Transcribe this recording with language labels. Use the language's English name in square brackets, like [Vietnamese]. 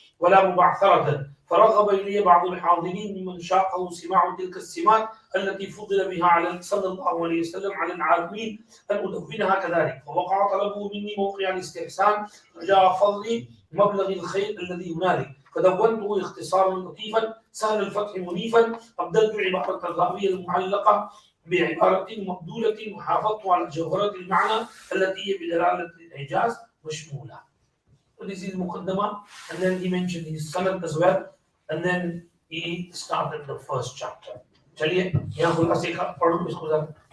[Arabic] ولا مبعثرة، فرغب إلي بعض الحاضرين ممن شاقه سماع تلك السمات التي فضل بها على صلى الله عليه وسلم على العالمين أن أدونها كذلك، فوقع طلبه مني موقع الاستحسان رجاء فضلي مبلغ الخير الذي هنالك، فدونته اختصارا لطيفا سهل الفتح منيفا، أبدلت عبارة الراوية المعلقة بعبارة مبدولة وحافظت على جوهرة المعنى التي هي بدلالة الإعجاز مشمولة. [English] So this is Muqaddama, and then he mentioned his sanad as well, and then he started the first chapter. [Hindi] चलिए यहाँ खुलासे का पढ़ो इसको जरा.